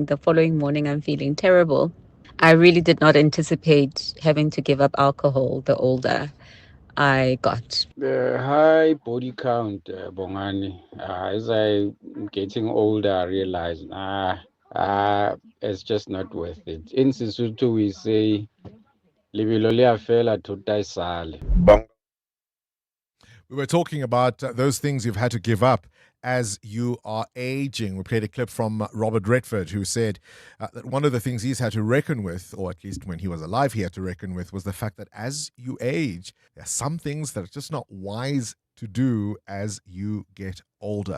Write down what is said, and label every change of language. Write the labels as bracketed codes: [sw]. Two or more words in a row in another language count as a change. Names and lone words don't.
[en] The following morning, I'm feeling terrible. I really did not anticipate having to give up alcohol the older I got. The high body count, Bongani. As I'm getting older, I realize, it's just not worth it. In Sesotho, we say, [st] "Lebelo le a fela tota e sale." [en] We were talking about those things you've had to give up as you are aging. We played a clip from Robert Redford, who said that one of the things he's had to reckon with, or at least when he was alive he had to reckon with, was the fact that as you age, there are some things that are just not wise to do as you get older.